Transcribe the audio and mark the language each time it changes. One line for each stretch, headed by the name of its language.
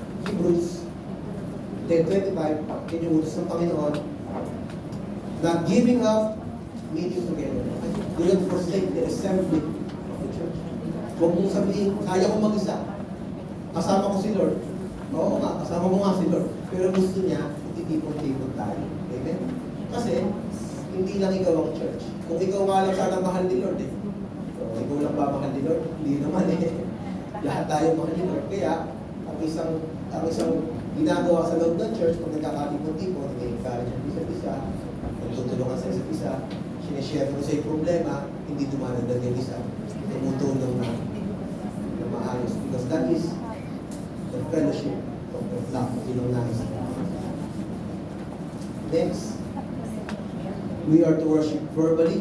English: Hebrews 10:25,
Filipino: inuutos ng Panginoon,
English: not giving up, meeting together. Do not forsake the assembly of the church.
Filipino: Huwag mong sabihin, kaya ko mag-isa. Kasama ko si Lord. Oo nga, kasama mo nga si Lord. Pero gusto niya, ititipon-tipon tayo. Amen? Kasi, hindi lang ikaw ang church. Kung ikaw nga lang sana mahal ni Lord eh. So, ikaw lang ba mahal ni Lord? Hindi naman eh. Lahat tayo mahal ni Lord. Kaya, ang isang ginagawa sa loob ng church, pag nagkakatipon-tipon, nag-encourage ang isa't isa, nagtutulungan sa isa't isa, sinishare mo sa yung problema, hindi dumadagdag yung isa. Tumutulong na maayos.
English: Because that is the fellowship of the flock.
Filipino: Yun ang nais.
English: Next, we are to worship verbally.